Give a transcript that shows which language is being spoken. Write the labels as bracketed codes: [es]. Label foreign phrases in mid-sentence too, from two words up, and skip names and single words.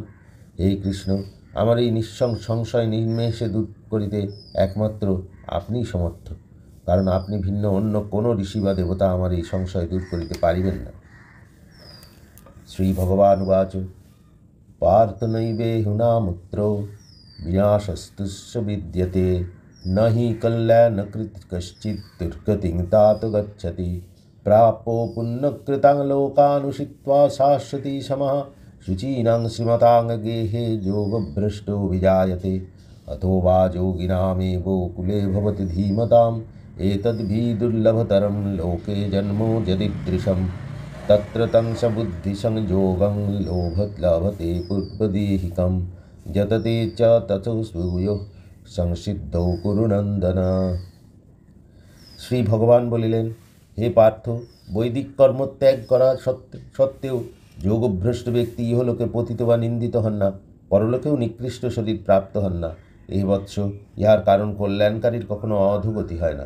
[bn] হে কৃষ্ণ, আমার এই সংশয় নির্মেষে দূর করিতে একমাত্র আপনিই সমর্থ, কারণ আপনি ভিন্ন অন্য কোনো ঋষি বা দেবতা আমার এই সংশয় দূর করিতে পারিবেন না। [sa] শ্রী ভগবানুবাচ পার্থ নৈবেহুনামুত্র বিনাশস্তুস্য বিদ্যতে न हि कल्याणकृत कश्चित् दुर्गतिं तात गच्छति। प्रापो पुण्यकृतां लोकानुषित्वा शाश्वती समः शुचीनां श्रीमतां गेहे योगभ्रष्टो विजायते अथो वा योगिनामेवो कुले भवति धीमताम् एतद्भि दुर्लभतरं लोके जन्मो यदीदृशं तत्र तं बुद्धिसंयोगं लभते पूर्वदेहिकं यतते च ततो सूयो संसिद्धौ कुरुनंदन। [bn] শ্রী ভগবান বলিলেন, হে পার্থ, বৈদিক কর্ম ত্যাগ করা সত্ত্বেও যোগভ্রষ্ট ব্যক্তি ইহলোকে পতিত বা নিন্দিত হন না, পরলোকেও নিকৃষ্ট শরীর প্রাপ্ত হন না। এই বৎস, ইহার কারণ কল্যাণকারীর কখনো অধোগতি হয় না।